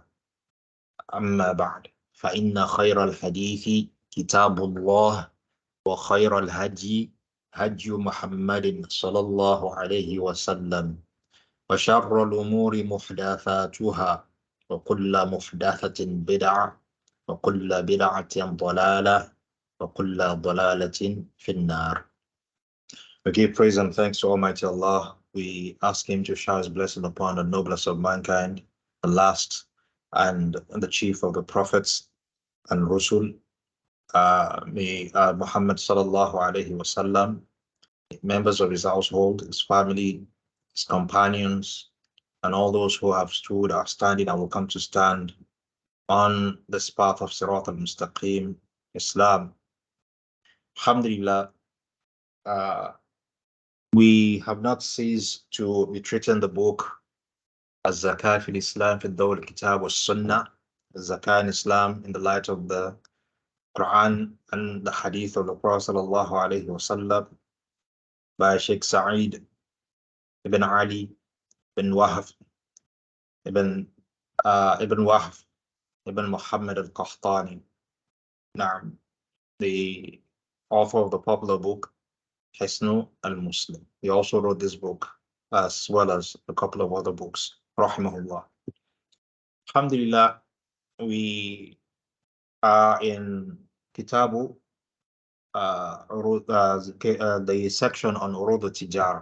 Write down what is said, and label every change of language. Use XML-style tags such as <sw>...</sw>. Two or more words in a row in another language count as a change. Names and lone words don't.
<ar>أما بعد، فإن خير الحديث كتاب الله وخير الهدي هدي محمد صلى الله عليه وسلم وشر الأمور محدثاتها وكل محدثة بدعة وكل بدعة ضلالة وكل ضلالة في النار.</ar> <en>We give praise and thanks to Almighty Allah. We ask Him to shower His blessing upon the noblest of mankind, the last and the chief of the prophets and Rusul, may Muhammad</en> <ar>صلى الله عليه وسلم,</ar> <en>members of his household, his family, his companions, and all those who have stood, are standing, and will come to stand on this path of</en> <ar>الصراط المستقيم,</ar> <en>Islam. Alhamdulillah, we have not ceased to be treating the book Az-zakaat fi-l-Islaam fi-Dh-Dhawi-l-Kitaab was-Sunnah, Az-zakaat in Islam in the light of the Qur'an and the Hadith of the Prophet</en> <ar>صلى الله عليه وسلم,</ar> <en>by Sheikh Sa'id ibn Ali ibn Wahf ibn Wahf ibn Muhammad Al-Qahtaani, the author of the popular book Hisnu-l-Muslim. He also wrote this book as well as a couple of other books, rahimahullah. Alhamdulillah, we are in Kitabu, the section on</en> <ar>عروض التجارة.</ar>